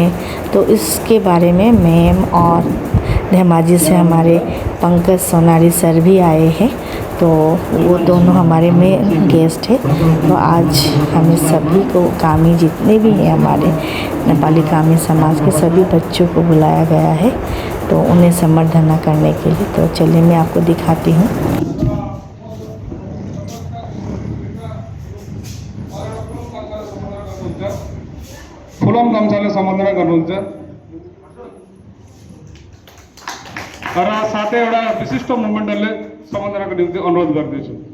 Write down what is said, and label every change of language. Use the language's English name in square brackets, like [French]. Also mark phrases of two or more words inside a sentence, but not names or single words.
[Hindi] तो इसके बारे में मैम और धेमाजी से हमारे पंकज सोनारी सर भी आए हैं। तो वो दोनों हमारे में गेस्ट है। तो आज हमें सभी को, कामी जितने भी हैं हमारे नेपाली कामी समाज के सभी बच्चों को बुलाया गया है, तो उन्हें संबर्धना करने के लिए। तो चलिए मैं आपको दिखाती हूँ। [Nepali] फुलम गम्छाले सम्बोधन गर्नुहुन्छ र साथै एउटा विशिष्ट मुभमेन्टले सम्बोधनको निम्ति अनुरोध गर्दैछु।